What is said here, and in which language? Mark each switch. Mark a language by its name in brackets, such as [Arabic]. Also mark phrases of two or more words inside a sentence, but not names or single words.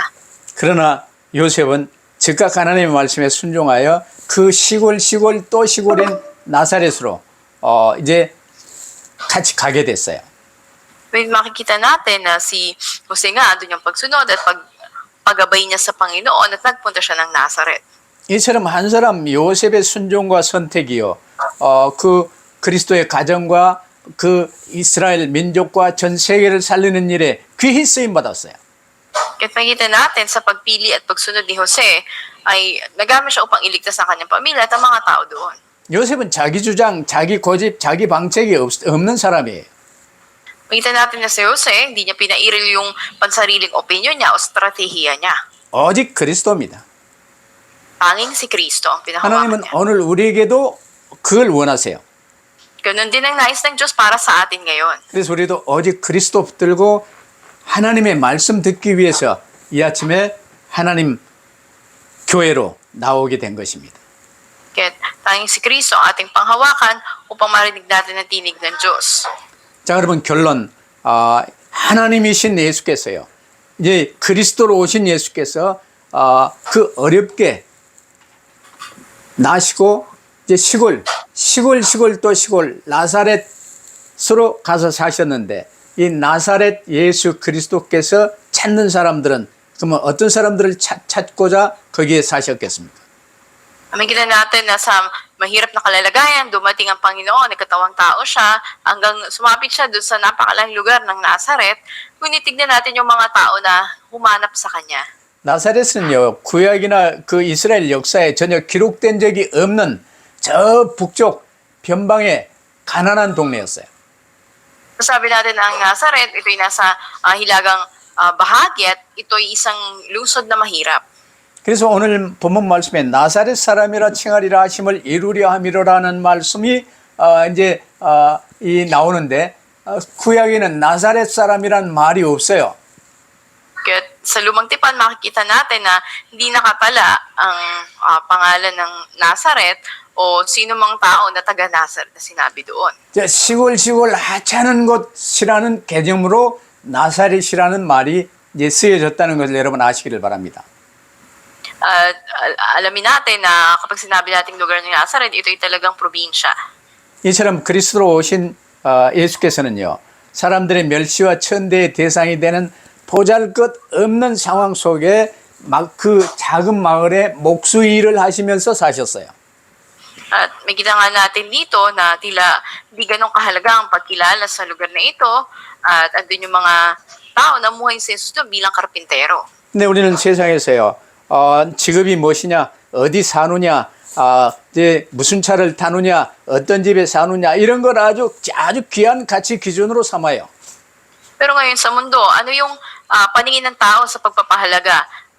[Korean] 그러나 요셉은 즉각 하나님의 말씀에 순종하여 그 시골 또 시골인 나사렛으로 이제 같이 가게 됐어요. [Filipino] May makikita natin na si Jose nga andun yung pagsunod at paggabay niya sa Panginoon at nagpunta siya ng Nazareth. [Korean] 이처럼 한 사람 요셉의 순종과 선택이요. 그 그리스도의 가정과 그 이스라엘 민족과 전 세계를 살리는 일에 귀히 쓰임 받았어요. [Filipino] Kaya't makikita natin sa pagpili at pagsunod ni Jose ay nagamit siya upang iligtas ang kanyang pamilya at ang mga tao doon. [Korean] 요셉은 자기 주장, 자기 고집, 자기 방책이 없는 사람이에요. [Filipino] Makita natin na si Jose, hindi niya pinairil yung pansariling opinion niya o strategiya niya. [Korean] 오직 그리스도입니다. [Filipino] Tanging si Kristo ang pinahawakan [Korean] 하나님은 [Filipino] niya. [Korean] 오늘 우리에게도 그걸 원하세요. [Filipino] Ganun din ang nais ng Diyos para sa atin ngayon. [Korean] 그래서 우리도 오직 그리스도 붙들고 하나님의 말씀 듣기 위해서 이 아침에 하나님 교회로 나오게 된 것입니다. [Filipino] Kaya't tanging si Kristo ang ating panghawakan upang marinig natin ang tinig ng Diyos. [Korean] 자, 여러분 결론. 하나님이신 예수께서요. 이제 그리스도로 오신 예수께서 그 어렵게 나시고 이제 시골 또 시골 나사렛으로 가서 사셨는데 이 나사렛 예수 그리스도께서 찾는 사람들은 그러면 어떤 사람들을 찾고자 거기에 사셨겠습니까? [Filipino] Makikita natin na sa mahirap na kalalagayan, dumating ang Panginoon, nagkatawang tao siya, hanggang sumapit siya doon sa napakalang lugar ng Nazareth. Ngunit tignan natin yung mga tao na humanap sa Kanya. [Korean] 나사렛은요 구약이나 그 이스라엘 역사에 전혀 기록된 적이 없는 저 북쪽 변방의 가난한 동네였어요. [Filipino] Sabi natin na ang Nazareth, ito'y nasa hilagang bahagi at ito'y isang lungsod na mahirap. [Korean] 그래서 오늘 본문 말씀에 나사렛 사람이라 칭하리라 하심을 이루려 함이로라는 말씀이 이제 이 나오는데 구약에는 나사렛 사람이란 말이 없어요. [Filipino] Kaya sa lumang tipan, makikita natin na hindi nakatala ang pangalan ng Nazareth o sino mang tao na taga Nazareth na sinabi doon. [Korean] 시골 하찮은 곳이라는 개념으로 나사렛이라는 말이 이제 쓰여졌다는 것을 여러분 아시기를 바랍니다. [Filipino] Alamin natin na kapag sinabi nating lugar ng Nazareth, ito'y talagang probinsya. [Korean] 이처럼 그리스도로 오신 예수께서는요 사람들의 멸시와 천대의 대상이 되는 보잘것없는 상황 속에 그 작은 마을에 목수 일을 하시면서 사셨어요. [Filipino] At makita nga natin dito na tila di ganong kahalaga ang pagkilala sa lugar na ito at andun yung mga tao na muhay si Jesus doon bilang karpintero. [Korean] 근데 우리는 세상에서요 직업이 무엇이냐 어디 사느냐 이제 무슨 차를 타느냐 어떤 집에 사느냐 이런 걸 아주 귀한 가치 기준으로 삼아요. [Filipino] Pero ngayon sa mundo, ano yung paningin ng tao sa pagpapahalaga?